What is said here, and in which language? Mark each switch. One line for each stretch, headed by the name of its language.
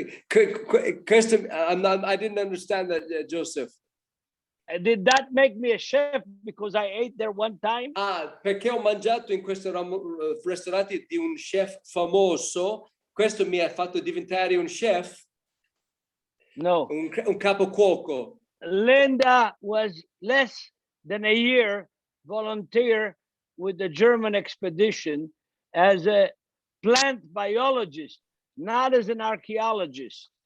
English: I didn't understand that, Joseph. Did that make me a chef because I ate there one time?
Italian: Perché ho mangiato in questo ristorante di un chef famoso, questo mi ha fatto diventare un chef?
English: No.
Italian: Un capo cuoco.
English: Linda was less than a year volunteer with the German expedition as a plant biologist, not as an archaeologist.